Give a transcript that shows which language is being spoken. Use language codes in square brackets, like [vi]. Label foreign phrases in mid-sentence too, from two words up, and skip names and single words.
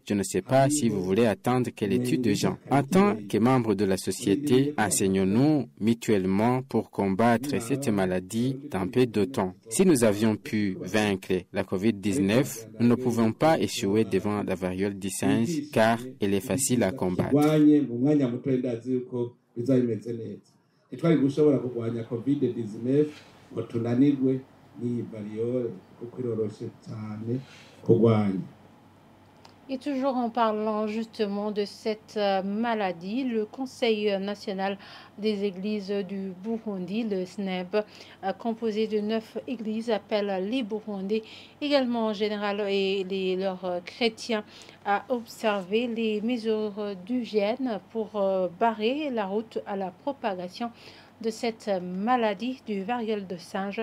[fr] Je ne sais pas si vous voulez attendre quelle étude de gens. En tant que membres de la société, enseignons-nous mutuellement pour combattre cette maladie dans peu de temps. Si nous avions pu vaincre la COVID-19, nous ne pouvons pas échouer devant la variole du singe car elle est facile à combattre. [rn] Ntitwari gushobora kurwanya COVID-19 ngo tunanirwe n'iyi variole kuko iroroshe cyane kurwanya. [fr] Et toujours en parlant justement de cette maladie, le Conseil national des églises du Burundi, le SNEB, composé de 9 églises, appelle les Burundais, également en général, et leurs chrétiens, à observer les mesures d'hygiène pour barrer la route à la propagation de cette maladie du variole de singe.